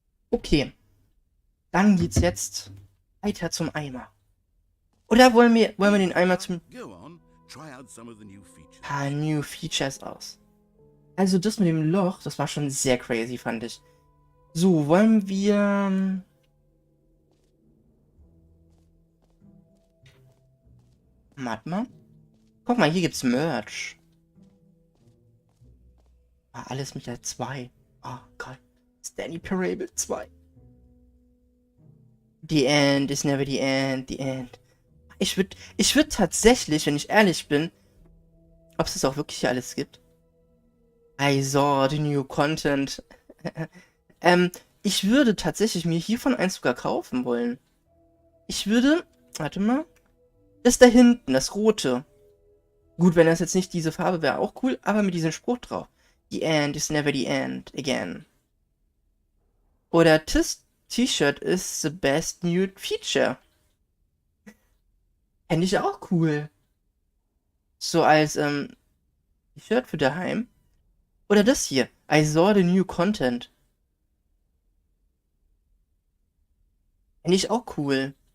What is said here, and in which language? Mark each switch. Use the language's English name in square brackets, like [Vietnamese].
[German] Okay, dann geht's jetzt weiter zum Eimer. Oder wollen wir den Eimer zum [English] Go on, try out some of the new features. [German] paar New Features aus? Also das mit dem Loch, das war schon sehr crazy, fand ich. So, wollen wir... Warte mal. Guck mal, hier gibt's Merch. Ah, alles mit der 2. Oh Gott. Stanley Parabel 2. [English] The end is never the end, the end. [German] Ich würd tatsächlich, wenn ich ehrlich bin, ob es das auch wirklich hier alles gibt. [English] I saw the new content. [German] Ich würde tatsächlich mir hiervon eins sogar kaufen wollen. Ich würde, warte mal, das da hinten, das rote. Gut, wenn das jetzt nicht diese Farbe wäre, auch cool, aber mit diesem Spruch drauf. [English] The end is never the end again. Oder this T-Shirt is the best new feature. [German] Fände ich auch cool. So als T-Shirt für daheim. Oder das hier. [English] I saw the new content. [German] Finde ich auch cool.